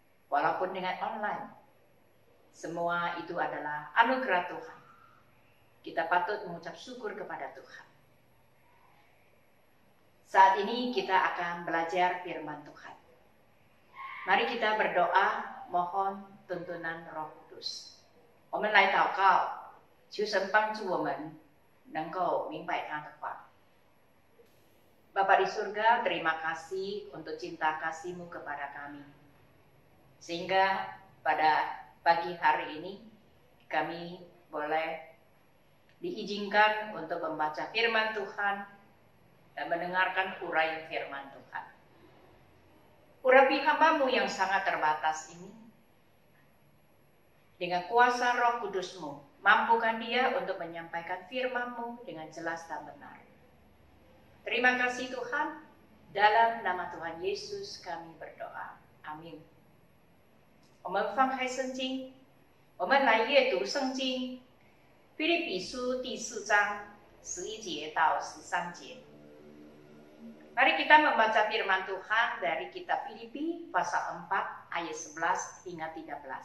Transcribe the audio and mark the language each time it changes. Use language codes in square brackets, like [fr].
[id] Walaupun dengan online. Semua itu adalah anugerah Tuhan. Kita patut mengucap syukur kepada Tuhan. Saat ini kita akan belajar firman Tuhan. Mari kita berdoa, mohon tuntunan Roh Kudus. [zh] 我们来祷告，求神帮助我们能够明白他的话。 [id] Bapa di surga, terima kasih untuk cinta kasih-Mu kepada kami. Sehingga pada pagi hari ini kami boleh diizinkan untuk membaca firman Tuhan dan mendengarkan uraian firman Tuhan. Urapi hamba-Mu yang sangat terbatas ini, dengan kuasa Roh Kudus-Mu, mampukan dia untuk menyampaikan firman-Mu dengan jelas dan benar. Terima kasih Tuhan, dalam nama Tuhan Yesus kami berdoa. Amin. [zh] 我们翻开圣经，我们来阅读圣经，腓立比书第4章11节到13节。 [id] Mari kita membaca firman Tuhan dari kitab Filipi pasal 4 ayat 11 hingga 13.